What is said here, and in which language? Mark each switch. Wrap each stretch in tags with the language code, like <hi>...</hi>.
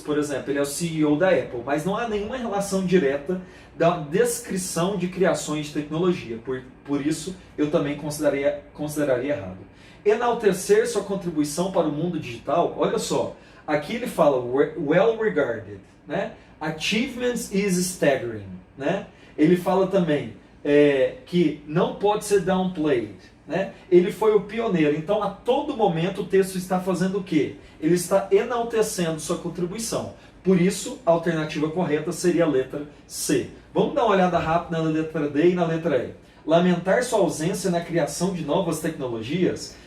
<pt>Por exemplo, ele é o CEO da Apple, mas não há nenhuma relação direta da descrição de criações de tecnologia. Por isso, eu também consideraria errado. Enaltecer sua contribuição para o mundo digital? Olha só, aqui ele fala</pt> <en>well regarded,</en> <pt>né?</pt> <en>Achievements is staggering,</en> <pt>né? Ele fala também que não pode ser downplayed, né? Ele foi o pioneiro. Então, a todo momento, o texto está fazendo o quê? Ele está enaltecendo sua contribuição. Por isso, a alternativa correta seria a letra C. Vamos dar uma olhada rápida na letra D e na letra E. Lamentar sua ausência na criação de novas tecnologias?</pt>